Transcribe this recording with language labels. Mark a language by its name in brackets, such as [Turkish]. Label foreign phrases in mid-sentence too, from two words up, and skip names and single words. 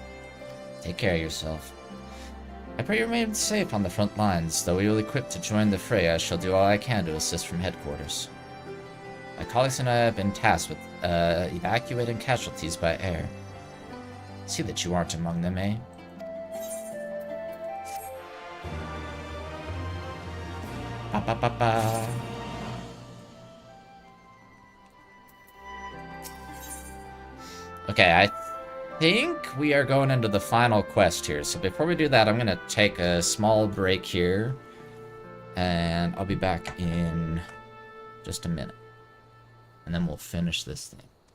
[English] Take care of yourself. I pray you remain safe on the front lines, though we will equip to join the fray. I shall do all I can to assist from headquarters. My colleagues and I have been tasked with evacuating casualties by air. See that you aren't among them, eh? Ba ba ba ba. Okay, I think we are going into the final quest here. So before we do that, I'm gonna take a small break here, and I'll be back in just a minute, and then we'll finish this thing.